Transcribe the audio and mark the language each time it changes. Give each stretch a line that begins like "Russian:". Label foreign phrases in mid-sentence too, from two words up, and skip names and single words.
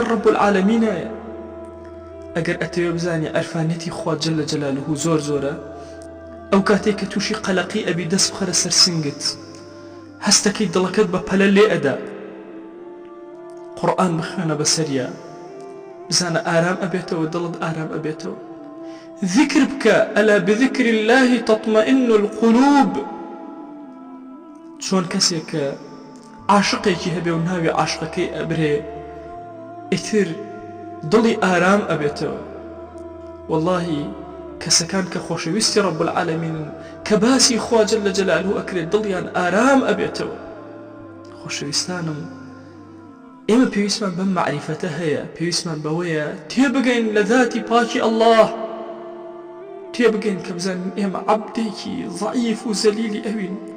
Arabic: رب العالمینایە
Central Kurdish: ئەگەر ئەتەوێ بزانێ عەرفانەتی خوا
Arabic: جەلە جەلالوهو
Central Kurdish: زۆر زۆرە ئەو کاتێک کە تووشی قەلەقی ئەبی دەست بخەرە سەر سنگت هەستەکەی دڵەکەت بە پەلە لێ ئەدا قورئان بخوێنە بەسەریە بزانە ئارام ئەبێتەوە دڵت ئارام ئەبێتەوە ذکر بکە
Arabic: ئەلا بذکر الله تطمئن القلوب
Central Kurdish: چۆن کەسێک کە عاشقێکی هەبێ و ناوی عاشقەکەی ئەبرێ ئیتر دڵی ئارام ئەبێتەوە واللهی کەسەکان کە خۆشەویستی
Arabic: رب العالمین
Central Kurdish: کە باسی خوا
Arabic: جەلە جەلالوهو
Central Kurdish: ئەکرێت دڵیان ئارام ئەبێتەوە خۆشەویستانم ئێمە پێویستمان بەم معریفەتە هەیە پێویستمان بەوەیە تێبگەین لە ذاتی پاکی ئەڵڵاه تێبگەین کە بزانین ئێمە عەبدێکی ضەعیف و زەلیلی ئەوین